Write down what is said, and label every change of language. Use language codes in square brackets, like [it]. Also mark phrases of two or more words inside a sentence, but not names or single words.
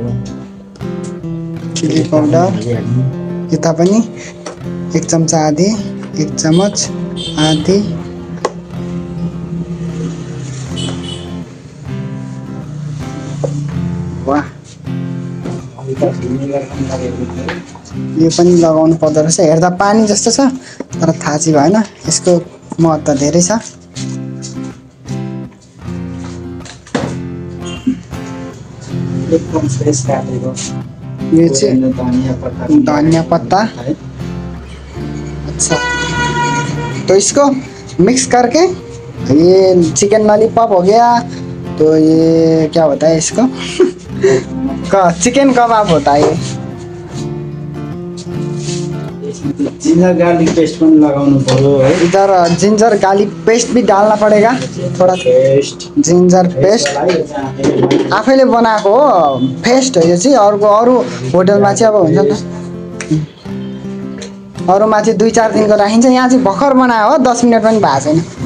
[en] chili powder [ne] यता पनि 1 चम्चा आधी 1 चम्च आधी वाह यो पनि लगाउनु पर्दो रहेछ हेर्दा पानी जस्तो छ तर थाहा चाहिँ भएन यसको महत्त्व धेरै छ एकदम फ्रेस काटेको यो चाहिँ [hi] धनिया पत्ता अच्छा तो इसको मिक्स करके ये [en] chicken lollipop [hi] हो गया तो ये क्या होता है इसको [en] chicken kabab [hi] होता है [en] ginger garlic paste [ne] पनि लगाउनु पर्यो है [hi] इधर [en] ginger garlic paste [hi] भी डालना पड़ेगा थोड़ा पेस्ट [en] ginger paste [ne] आफैले बनाएको हो पेस्ट हो यो चाहिँ अरू होटलमा चाहिँ अब हुन्छ नि अरूमा चाहिँ 2-4 दिनको राखिन्छ यहाँ चाहिँ भर्खर बनायो हो 10 मिनट पनि भएको छैन